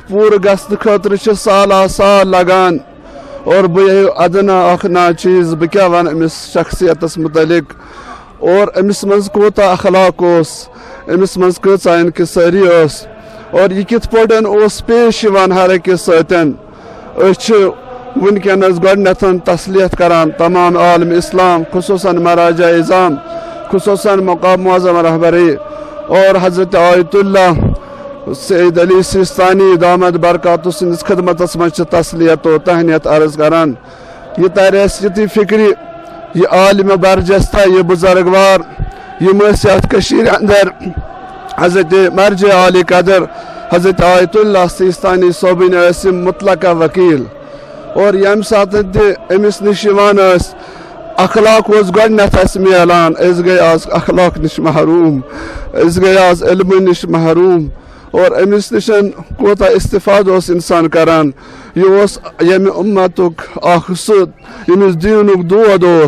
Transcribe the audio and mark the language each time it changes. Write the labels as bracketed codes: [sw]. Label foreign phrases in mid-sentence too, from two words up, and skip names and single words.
[ks] پوٗرٕ گژھنہٕ خٲطرٕ چھِ سالہ سال لگان اور بہٕ ادنا اکھ نا چیٖز بہٕ کیٛاہ ونہٕ أمِس شخصیتس متعلق اور أمِس منٛز کوٗتاہ اخلاق اوس أمِس منٛز کۭژاہ انکسٲری ٲس اور یہِ کِتھ پٲٹھۍ اوس پیش یِوان ہر أکِس سۭتۍ أسۍ چھِ ونکیٚنس گۄڈٕنیتھ تسلیت کران تمام عالم اسلام خصوٗصاً مراجع اعظام خصوٗصاً مقام معظم رہبری اور حضرت آیت اللہ سید علی سیستانی دامت برکاتہ سندس خدمتس منٛز تسلیت و تہنیت عرض کران یہ ترِ اسہِ یِتُے فکرِ یہ عالم برجستہ یہ بزرگوار یم ٲسۍ یتھ کٔشیٖرِ اندر حضرت مرجع عالی قدر حضرت آیت اللہ سیستانی صٲبٕنۍ ٲسۍ یِم مطلقہ وکیل اور ییٚمہِ ساتہٕ تہِ أمِس نِش یِوان ٲسۍ اخلاق اوس گۄڈٕنیتھ اسہِ میلان أسۍ گٔے آز اخلاق نِش محروٗم أسۍ گٔے آز علمہٕ نِش محروٗم اور أمِس نِش کوٗتاہ استفاد اوس اِنسان کران یہِ اوس ییٚمہِ اُمتُک اکھ سُہ ییٚمِس دیٖنُک دود